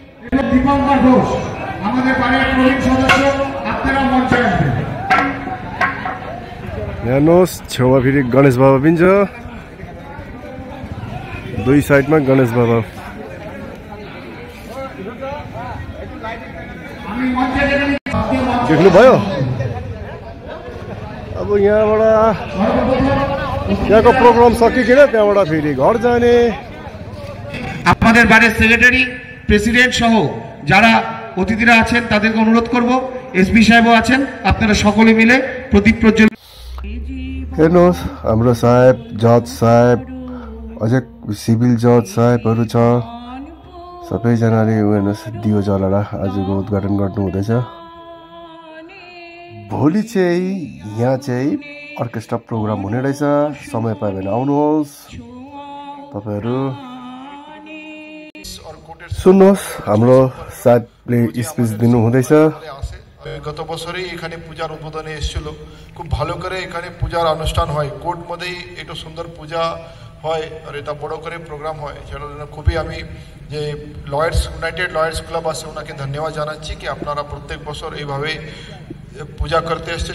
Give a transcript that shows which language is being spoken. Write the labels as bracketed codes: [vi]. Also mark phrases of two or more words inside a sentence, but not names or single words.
[ne] हेर्नुहोस् छेउमा फेरि गणेश बाबा पनि छ, दुई साइडमा गणेश बाबा। देख्नुभयो। अब यहाँबाट त्यहाँको प्रोग्राम सकिकन त्यहाँबाट फेरि घर जाने। [bn] আপনাদের বারের সেক্রেটারি, প্রেসিডেন্ট সহ যারা অতিথিরা আছেন তাদেরকে অনুরোধ করব, এসপি সাহেবও আছেন, আপনারা সকলে মিলে প্রদীপ প্রজ্বলন। [ne] हेर्नुहोस् हाम्रो साहेब, जज साहेब, अझै सिभिल जज साहेबहरू छ। सबैजनाले हेर्नुहोस् दियो जलाएर आजको उद्घाटन गर्नुहुँदैछ। भोलि चाहिँ यहाँ चाहिँ अर्केस्ट्रा प्रोग्राम हुने रहेछ। समय पायो भने आउनुहोस् तपाईँहरू। सुन्नुहोस् हाम्रो साहेबले स्पिच दिनुहुँदैछ। [bn] গত বছরই এখানে পূজার উদ্বোধনে এসেছিল। খুব ভালো করে এখানে পূজার অনুষ্ঠান হয়, কোর্ট মধ্যেই একটু সুন্দর পূজা হয় আর এটা বড় করে প্রোগ্রাম হয়। সেটার জন্য খুবই আমি যে লয়ার্স, ইউনাইটেড লয়ার্স ক্লাব আছে, ওনাকে ধন্যবাদ জানাচ্ছি কি আপনারা প্রত্যেক বছর এইভাবে পূজা করতে আসছে।